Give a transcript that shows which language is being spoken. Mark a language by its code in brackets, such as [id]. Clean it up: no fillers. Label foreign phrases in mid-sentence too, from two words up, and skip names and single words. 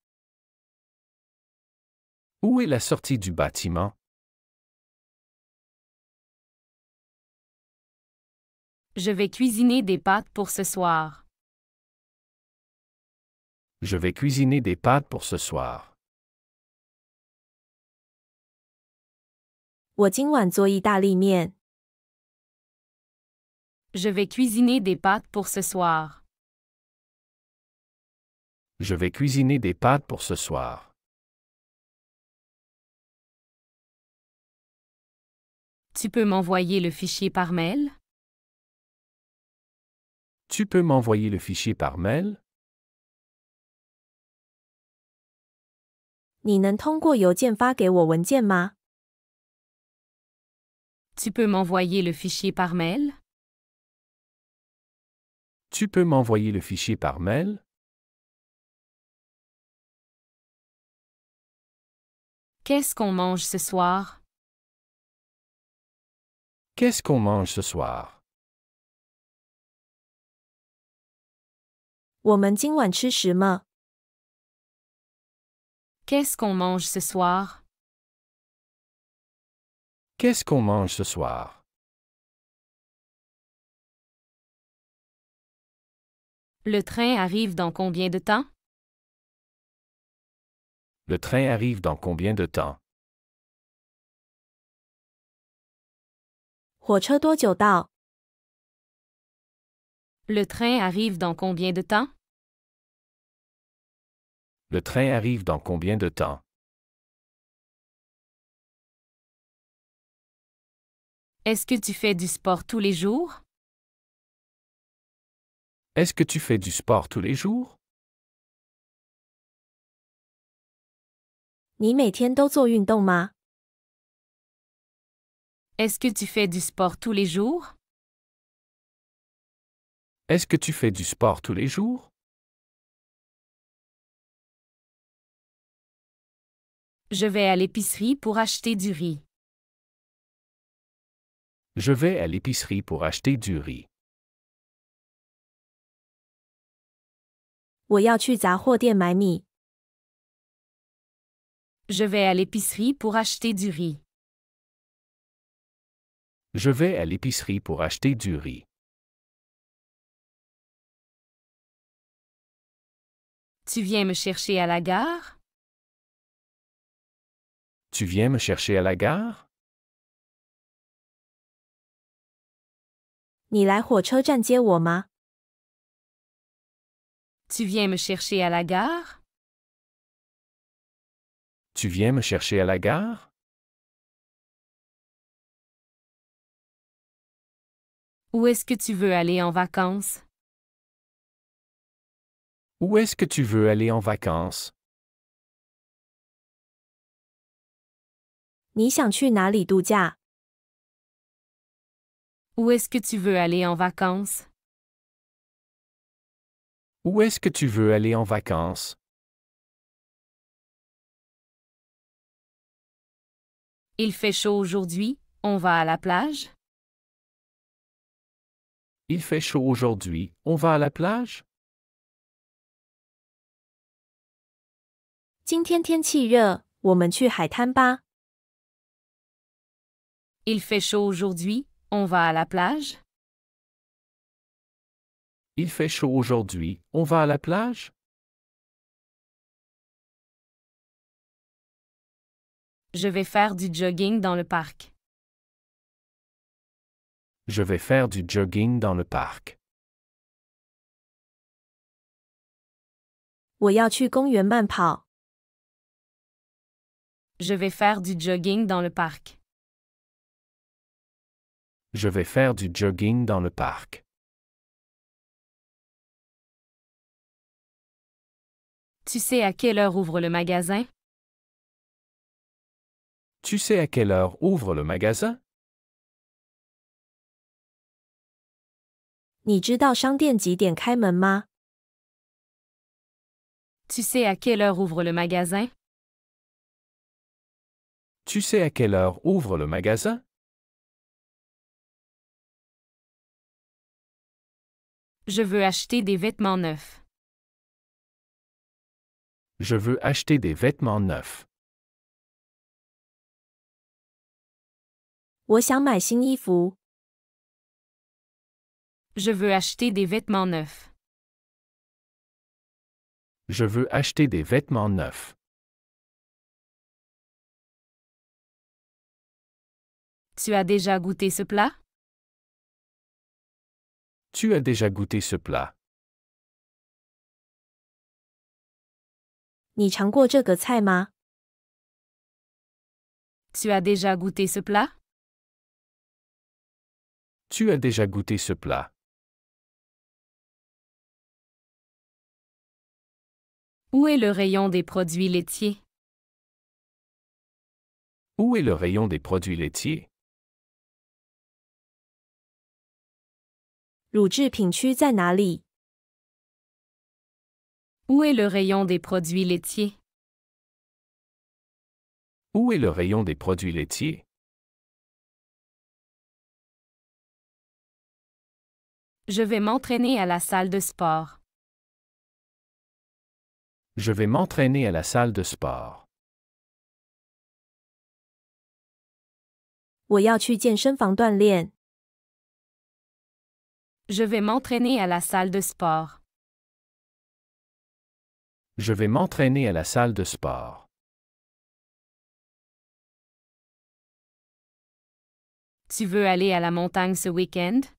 [fr] Où est la sortie du bâtiment? Je vais cuisiner des pâtes pour ce soir. Je vais cuisiner des pâtes pour ce soir. [zh] 我今晚做意大利面。 [fr] Je vais cuisiner des pâtes pour ce soir. Je vais cuisiner des pâtes pour ce soir. Tu peux m'envoyer le fichier par mail? Tu peux m'envoyer le fichier par mail? [zh] 你能通过邮件发给我文件吗？ [fr] Tu peux m'envoyer le fichier par mail? Tu peux m'envoyer le fichier par mail? Qu'est-ce qu'on mange ce soir? Qu'est-ce qu'on mange ce soir? [zh] 我们今晚吃什么？ [fr] Qu'est-ce qu'on mange ce soir? Qu'est-ce qu'on mange ce soir? Le train arrive dans combien de temps? Le train arrive dans combien de temps? [zh] 火车多久到？ [fr] Le train arrive dans combien de temps? Le train arrive dans combien de temps? Est-ce que tu fais du sport tous les jours? Est-ce que tu fais du sport tous les jours? [zh] 你每天都做运动吗？ [fr] Est-ce que tu fais du sport tous les jours? Est-ce que tu fais du sport tous les jours? Je vais à l'épicerie pour acheter du riz. Je vais à l'épicerie pour acheter du riz. [zh] 我要去杂货店买米。 [fr] Je vais à l'épicerie pour acheter du riz. Je vais à l'épicerie pour acheter du riz. Tu viens me chercher à la gare? Tu viens me chercher à la gare? [zh] 你来火车站接我吗？ [fr] Tu viens me chercher à la gare? Tu viens me chercher à la gare? Où est-ce que tu veux aller en vacances? Où est-ce que tu veux aller en vacances? [zh] 你想去哪里度假？ [fr] Où est-ce que tu veux aller en vacances? Où est-ce que tu veux aller en vacances? Il fait chaud aujourd'hui, on va à la plage? Il fait chaud aujourd'hui, on va à la plage? [zh] 今天天气热，我们去海滩吧。 [fr] Il fait chaud aujourd'hui, on va à la plage? Il fait chaud aujourd'hui, on va à la plage? Je vais faire du jogging dans le parc. Je vais faire du jogging dans le parc. [zh] 我要去公园慢跑。 [fr] Je vais faire du jogging dans le parc. Je vais faire du jogging dans le parc. Tu sais à quelle heure ouvre le magasin? Tu sais à quelle heure ouvre le magasin? [zh] 你知道商店几点开门吗？ [fr] Tu sais à quelle heure ouvre le magasin? Tu sais à quelle heure ouvre le magasin? Je veux acheter des vêtements neufs. Je veux acheter des vêtements neufs. [zh] 我想买新衣服。 [fr] Je veux acheter des vêtements neufs. Je veux acheter des vêtements neufs. Tu as déjà goûté ce plat? Tu as déjà goûté ce plat? [zh] 你尝过这个菜吗？ [fr] Tu as déjà goûté ce plat? Tu as déjà goûté ce plat? Où est le rayon des produits laitiers? Où est le rayon des produits laitiers? [zh] 乳制品区在哪里？ [fr] Où est le rayon des produits laitiers? Où est le rayon des produits laitiers? Je vais m'entraîner à la salle de sport. Je vais m'entraîner à la salle de sport. [zh] 我要去健身房锻炼。 [fr] Je vais m'entraîner à la salle de sport. Je vais m'entraîner à la salle de sport. Tu veux aller à la montagne ce week-end?